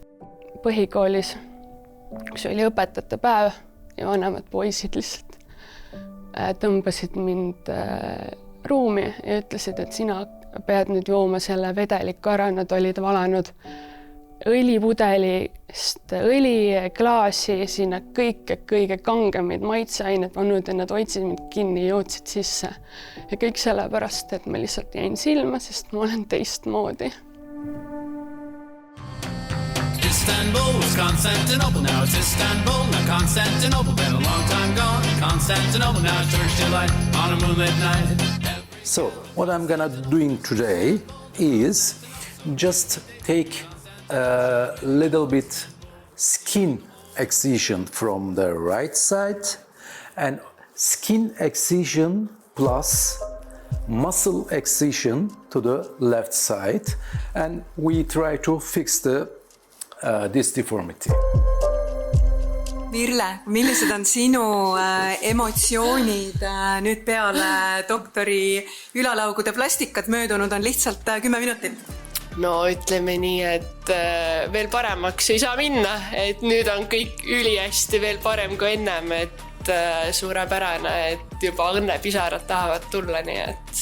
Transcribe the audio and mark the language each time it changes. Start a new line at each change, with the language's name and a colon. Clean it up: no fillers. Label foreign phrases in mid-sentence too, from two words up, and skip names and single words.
Estonian: Põhikoolis, kus oli õpetajate päev ja vanemad poisid lihtsalt tõmbasid mind ruumi ja ütlesid, et sina pead nüüd jooma selle vedeliku ära, nad olid valanud õlipudelist õliklaasi, sinna kõige kangemid maitseained pannud ja nad hoidsid mind kinni ja jootsid sisse. Ja kõik sellepärast, et ma lihtsalt jäin silma, sest ma olen teistmoodi.
English: Istanbul was Constantinople, now it's Istanbul, now Constantinople, been a long time gone. Constantinople, now it's Turkish delight on a moonlit night. So what I'm gonna doing today is just take a little bit skin excision from the right side and skin excision plus muscle excision to the left side, and we try to fix this deformity.
Estonian: Mirle, millised on sinu emotsioonid nüüd peale doktori ülalaugude plastikat möödunud on lihtsalt 10 minutit? No ütleme nii, et veel paremaks ei saa minna, et nüüd on kõik ülihästi veel parem kui ennem, et suurepärane, et juba õnnepisarad tahavad tulla, nii et...